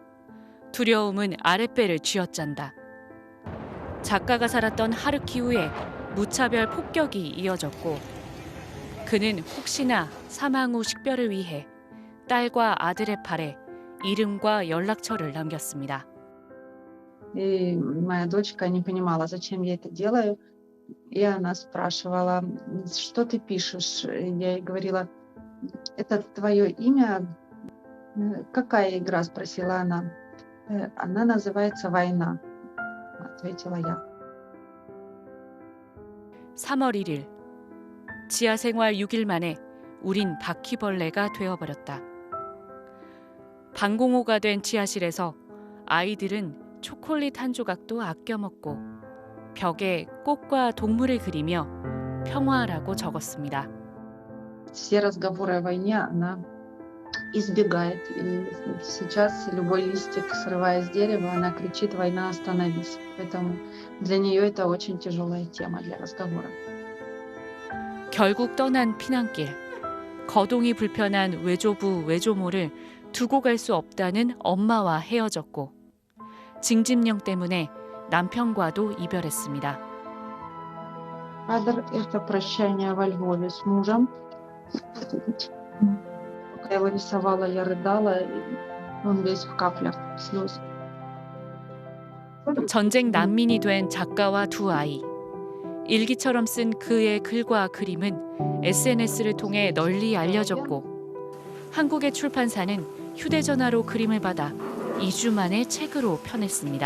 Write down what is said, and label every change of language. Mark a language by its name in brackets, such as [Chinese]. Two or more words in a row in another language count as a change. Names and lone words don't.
[Korean] 두려움은 아랫배를 쥐어짠다. 작가가 살았던 하르키우에 무차별 폭격이 이어졌고 그는 혹시나 사망 후 식별을 위해 딸과 아들의 팔에 이름과 연락처를 남겼습니다. [Russian] И моя дочка не понимала, зачем я это делаю. И она спрашивала, что ты пишешь? Я ей говорила, это твое имя? Какая игра? Спросила она. Она называется «Война», ответила я. [Korean] 3월 1일, 지하 생활 6일 만에 우린 바퀴벌레가 되어버렸다. 방공호가 된 지하실에서 아이들은 초콜릿 한 조각도 아껴 먹고 벽에 꽃과 동물을 그리며 평화라고 적었습니다. [Russian] Все разговоры о войне она избегает. И сейчас любой листик, срывая с дерева, она кричит «Война, остановись». Поэтому для нее это очень тяжелая тема для разговора. [Korean] 결국 떠난 피난길. 거동이 불편한 외조부, 외조모를 두고 갈 수 없다는 엄마와 헤어졌고 징집령 때문에 남편과도 이별했습니다. [Russian] Кадр – это прощание во Львове с мужем. Пока я его рисовала, я рыдала, и он весь в каплях слез. [Korean] 전쟁 난민이 된 작가와 두 아이. 일기처럼 쓴 그의 글과 그림은 SNS를 통해 널리 알려졌고 한국의 출판사는 휴대전화로 그림을 받아 2주 만에 책으로 펴냈습니다.